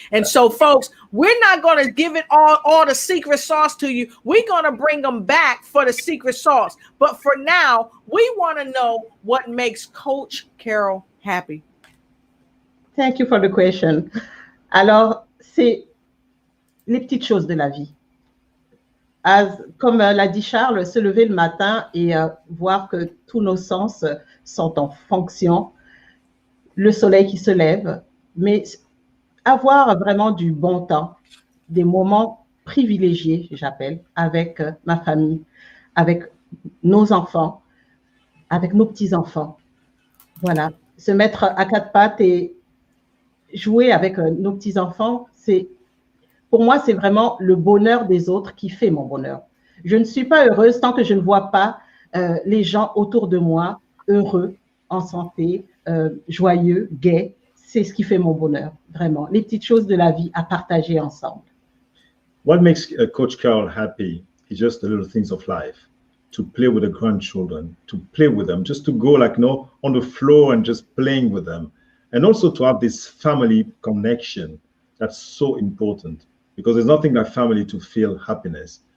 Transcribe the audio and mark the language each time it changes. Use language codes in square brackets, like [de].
[en] And so, folks, we're not going to give it all the secret sauce to you. We're going to bring them back for the secret sauce. But for now, we want to know what makes Coach Carol happy. Thank you for the question. [fr] Alors, c'est les petites choses de la vie. Comme l'a dit Charles, se lever le matin et voir que tous nos sens sont en fonction, le soleil qui se lève, mais avoir vraiment du bon temps, des moments privilégiés, j'appelle, avec ma famille, avec nos enfants, avec nos petits-enfants. Voilà, se mettre à quatre pattes et jouer avec nos petits-enfants, c'est Pour moi, c'est vraiment le bonheur des autres qui fait mon bonheur. Je ne suis pas heureuse tant que je ne vois pas les gens autour de moi heureux, en santé, joyeux, gais. C'est ce qui fait mon bonheur, vraiment. Les petites choses de la vie à partager ensemble. [en] What makes Coach Carol happy is just the little things of life. To play with the grandchildren, to play with them, just to go like, on the floor and just playing with them. And also to have this family connection. That's so important because there's nothing like family to feel happiness.